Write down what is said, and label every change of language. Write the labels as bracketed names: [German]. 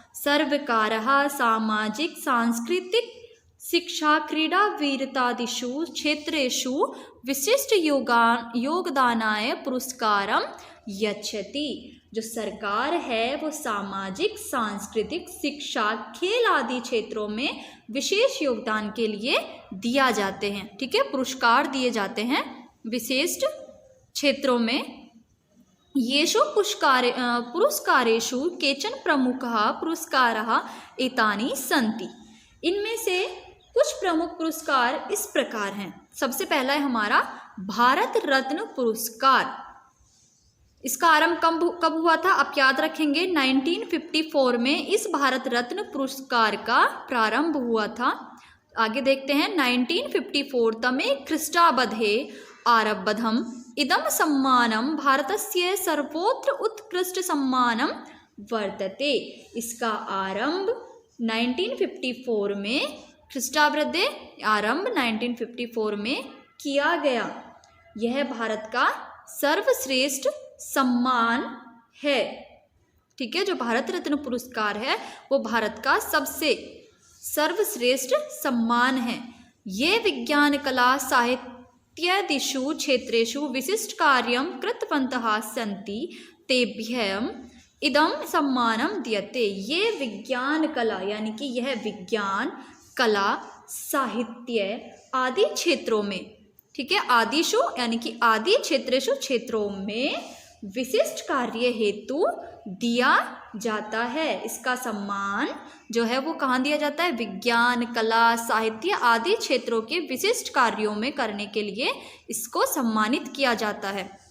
[Sanskrit] सर्वकारः सामाजिक, सांस्कृतिक, शिक्षा, क्रीडा, वीरतादिषु क्षेत्रेषु विशिष्ट योगदानाय पुरस्कारं यच्छति। [Hindi] जो सरकार है वो सामाजिक, सांस्कृतिक, शिक्षा, खेल आदि क्षेत्रों में विशेष योगदान के लिए दिया जाते हैं, ठीक है, पुरस्कार दिए जाते हैं विशिष्ट क्षेत्रों में। [Sanskrit] येषु पुरस्कारेषु केचन प्रमुखः पुरस्कारः एतानि सन्ति। [Hindi] इनमें से कुछ प्रमुख पुरस्कार इस प्रकार हैं। सबसे पहला है हमारा भारत रत्न पुरस्कार। इसका आरंभ कब हुआ था आप याद रखेंगे, 1954 में इस भारत रत्न पुरस्कार का प्रारंभ हुआ था। आगे देखते हैं, [Sanskrit] 1954 तमे ख्रीष्टाब्दे आरब्धम इदं सम्मानम भारतस्य सर्वोत्तर उत्कृष्ट सम्मानम वर्तते। [Hindi] इसका आरंभ 1954 में, ख्रीष्टाब्दे आरंभ 1954 में किया गया। यह भारत का सर्वश्रेष्ठ सम्मान है, ठीक है। जो भारत रत्न पुरस्कार है वो भारत का सबसे सर्वश्रेष्ठ सम्मान है। [Sanskrit] ये विज्ञान, कला, साहित्यादिषु क्षेत्रेषु विशिष्ट कार्यं कृतवन्तः सन्ति तेभ्यः इदं सम्मानं दीयते। [Hindi] ये विज्ञान कला, यानी कि यह विज्ञान, कला, साहित्य आदि क्षेत्रों में, ठीक है, आदिशु यानी कि आदि क्षेत्रेषु क्षेत्रों में विशिष्ट कार्य हेतु दिया जाता है। इसका सम्मान जो है वो कहाँ दिया जाता है, विज्ञान, कला, साहित्य आदि क्षेत्रों के विशिष्ट कार्यों में करने के लिए इसको सम्मानित किया जाता है।